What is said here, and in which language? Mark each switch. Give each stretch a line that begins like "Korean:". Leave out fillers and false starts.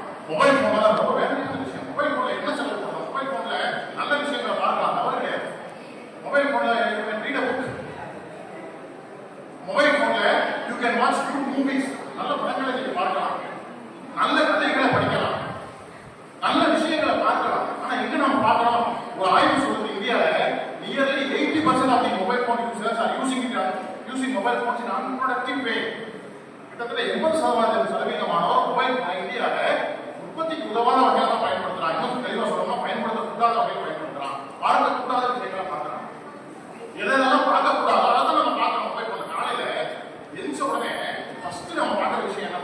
Tamil: Mobile போன தான் ரொம்ப வேலையான விஷயம். மொபைல் போன்ல என்ன செலவு பண்றோம்? மொபைல் போன்ல நல்ல விஷயங்களை பார்க்கலாம், தவறு கிடையாது.
English: Mobile போன்ல read a book. Mobile போன்ல you can watch good movies.
Tamil: நல்ல படங்களை நீங்க பார்க்கலாம், நல்ல கதைகளை படிக்கலாம், நல்ல விஷயங்களை பார்க்கலாம். ஆனா எங்க நம்ம பார்க்கலாம்?
English: ஒரு ஆய்வு சொல்லுது இந்தியாவில் nearly 80% of the mobile phone users are using mobile phones in unproductive way.
Tamil: கிட்டத்தட்ட 80% மொபைல் இந்தியாவில் உற்பத்திக்கு உதவாத வகையில தான் பயன்படுத்துறான். இன்னும் தெளிவா சொல்லணும், பயன்படுத்தக்கூடாத வகையில் பயன்படுத்துறான். பார்க்கக்கூடாத விஷயங்களை பார்க்கறான். எதெல்லாம் பார்க்கக்கூடாது அதான் நம்ம பார்க்கணும். மொபைல் போன் காலையில எந்த உடனே ஃபர்ஸ்ட் நம்ம பார்க்குற விஷயம் என்ன?